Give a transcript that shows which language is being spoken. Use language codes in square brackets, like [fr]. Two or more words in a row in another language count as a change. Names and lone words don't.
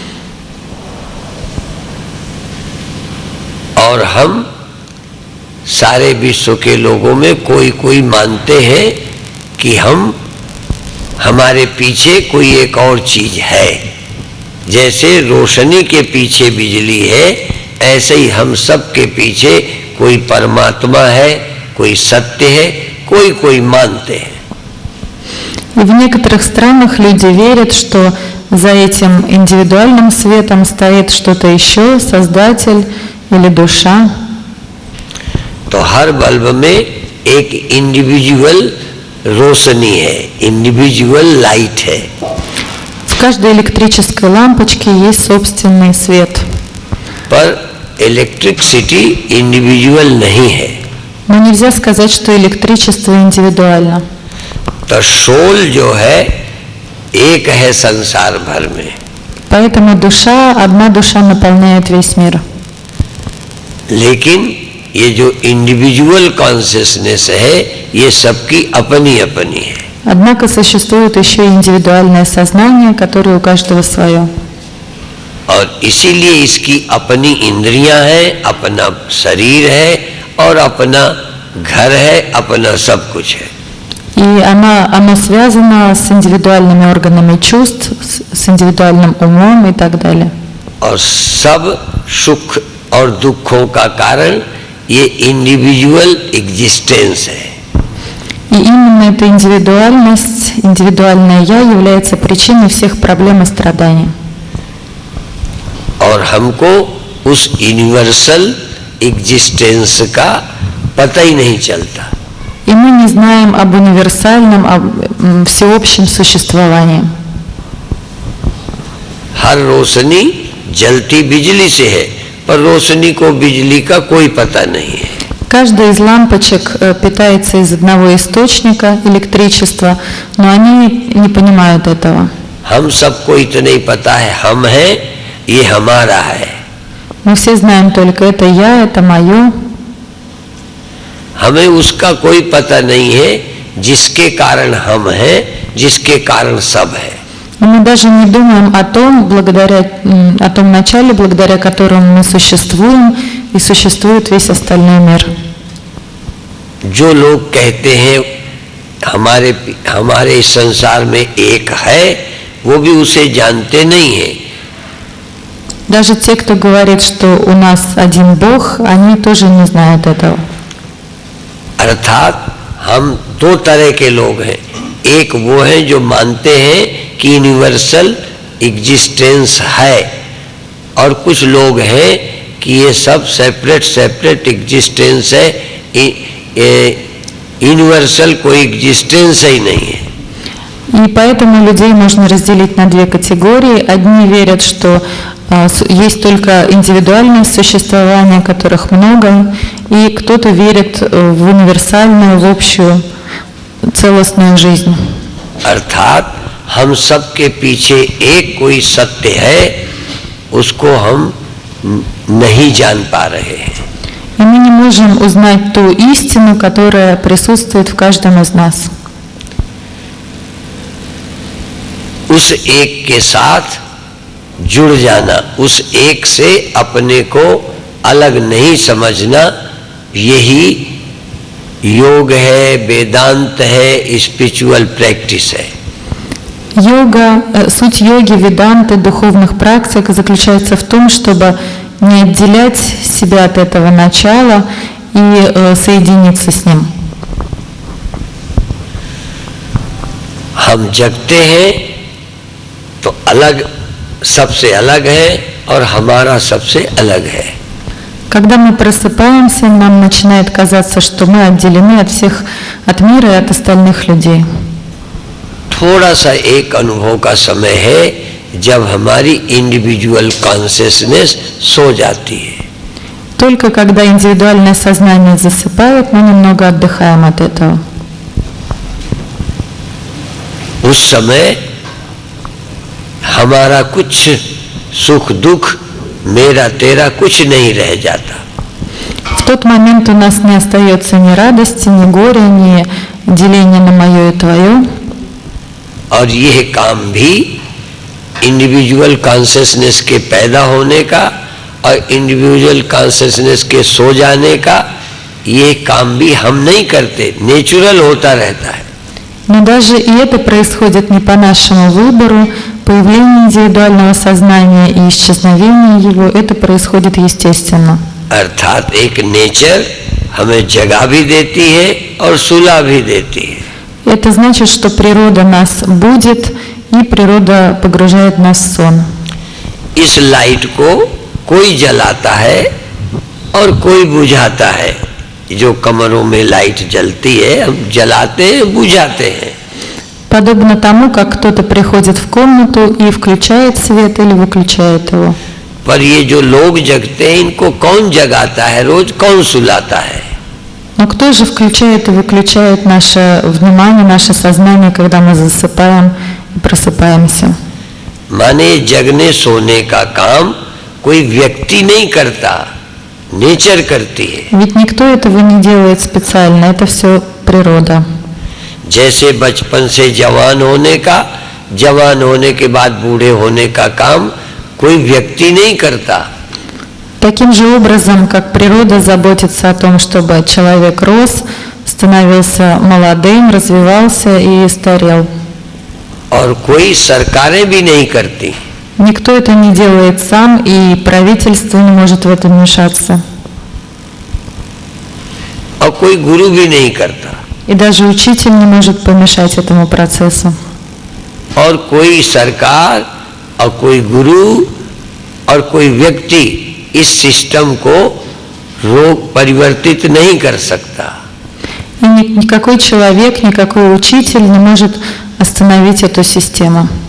[hi] और हम सारे विश्व के लोगों में कोई मानते हैं कि हमारे पीछे कोई एक और चीज है। जैसे रोशनी के पीछे बिजली है, ऐसे ही हम सब के पीछे कोई परमात्मा है, कोई सत्य है, कोई मानते हैं। [ru] И в некоторых странах люди верят, что за этим индивидуальным светом стоит что-то еще, Создатель или душа. [hi] तो हर बल्ब में एक इंडिविजुअल रोशनी है, [en] individual light [hi] है। [ru] В каждой электрической лампочке есть собственный свет. [hi] पर [en] electricity individual [hi] नहीं है। [ru] Но нельзя сказать, что электричество индивидуально. [hi] तो सोल जो है एक है संसार भर में। [ru] Поэтому одна душа наполняет весь мир. [hi] लेकिन ये जो [en] individual consciousness [hi] है ये सबकी अपनी अपनी है। [ru] Однако существует еще и индивидуальное сознание, которое у каждого свое. [hi] और इसीलिए इसकी अपनी इंद्रियां हैं, अपना शरीर है और अपना घर है, अपना सब कुछ है। [ru] И оно связано с индивидуальными органами чувств, с индивидуальным умом и так далее. [hi] और सब सुख और दुखों का कारण ये [en] individual existence [hi] है। [ru] И именно эта индивидуальность, индивидуальное «я» является причиной всех проблем и страданий. [hi] और हमको उस [en] universal existence [hi] का पता ही नहीं चलता। [ru] И мы не знаем об универсальном, об всеобщем существовании. [hi] हर रोशनी जलती बिजली से है, पर रोशनी को बिजली का कोई पता नहीं है। [ru] Каждая из лампочек питается из одного источника электричества, но они не понимают этого. [hi] हम सबको इतना ही पता है, हम हैं, ये हमारा है। [ru] Мы все знаем только это «я», это «моё». [hi] हमें उसका कोई पता नहीं है जिसके कारण हम हैं, जिसके कारण सब है। [ru] Но мы даже не думаем о том начале, благодаря которому мы существуем, и существует весь остальной мир. [hi] जो लोग कहते हैं हमारे इस संसार में एक है, वो भी उसे जानते नहीं है। [ru] Даже те, кто говорит, что у нас один Бог, они тоже не знают этого. [hi] अर्थात हम दो तरह के लोग हैं। एक वो हैं जो मानते हैं कि [en] universal existence [hi] है, और कुछ लोग हैं कि ये सब [en] separate existence [hi] है, यूनिवर्सल कोई एग्जिस्टेंस ही नहीं है। [ru] И поэтому людей можно разделить на две категории. Одни верят, что есть только индивидуальное существование, которых много, и кто-то верит в универсальную, в общую, целостную жизнь. [hi] अर्थात हम सब के पीछе एक कोई सत्य है, उसको हम नहीं जान पा रहे हैं। [ru] И мы не можем узнать ту истину, которая присутствует в каждом из нас. [hi] उस एक के साथ जुड़ जाना, उस एक से अपने को अलग नहीं समझना, यही योग है, वेदांत है, [en] spiritual practice [hi] है। [ru] Суть йоги, веданты, духовных практик заключается в том, чтобы не отделять себя от этого начала и соединиться с ним. [hi] हम जगते हैं तो अलग सबसे अलग है और हमारा सबसे अलग है। [ru] Когда мы просыпаемся, нам начинает казаться, что мы отделены от мира и от остальных людей. [hi] थोड़ा सा एक अनुभव का समय है जब हमारी [en] individual consciousness [hi] सो जाती है। [ru] Только когда индивидуальное сознание засыпает, мы немного отдыхаем от этого. [hi] उस समय हमारा कुछ सुख दुख, मेरा तेरा कुछ नहीं रह जाता। [ru] В тот момент у нас не остается ни радости, ни горя, ни деления на мое и твое. [hi] और यह काम भी [en] individual consciousness [hi] के पैदा होने का और [en] individual consciousness [hi] के सो जाने का, ये काम भी हम नहीं करते, नेचुरल होता रहता है। [ru] Но даже и это происходит не по нашему выбору. Появление индивидуального сознания и исчезновение его, это происходит естественно. [hi] अर्थात एक नेचर हमें जगा भी देती है और सुला भी देती है। [ru] Это значит, что природа нас будит, и природа погружает нас в сон. [hi] इस लाइट को कोई जलाता है और कोई बुझाता है। जो कमरों में लाइट जलती है, हम जलाते हैं, बुझाते हैं। [ru] Подобно тому, как кто-то приходит в комнату и включает свет или выключает его. [hi] पर ये जो लोग जगते हैं इनको कौन जगाता है रोज, कौन सुलाता है? [ru] Но кто же включает и выключает наше внимание, наше сознание, когда мы засыпаем и просыпаемся? [hi] माने जगने सोने का काम कोई व्यक्ति नहीं करता, नेचर करती है। [ru] Ведь никто этого не делает специально, это все природа. [hi] जैसे बचपन से जवान होने का, जवान होने के बाद बूढ़े होने का काम कोई व्यक्ति नहीं करता। [ru] Таким же образом, как природа заботится о том, чтобы человек рос, становился молодым, развивался и старел. [hi] और कोई सरकारें भी नहीं करती। [ru] Никто это не делает сам, и правительство не может в это вмешаться. [hi] और कोई गुरु भी नहीं करता। [ru] И даже учитель не может помешать этому процессу. [hi] और कोई सरकार और कोई गुरु और कोई व्यक्ति इस सिस्टम को रोक परिवर्तित नहीं कर सकता। [ru] И никакой человек, никакой учитель не может остановить эту систему.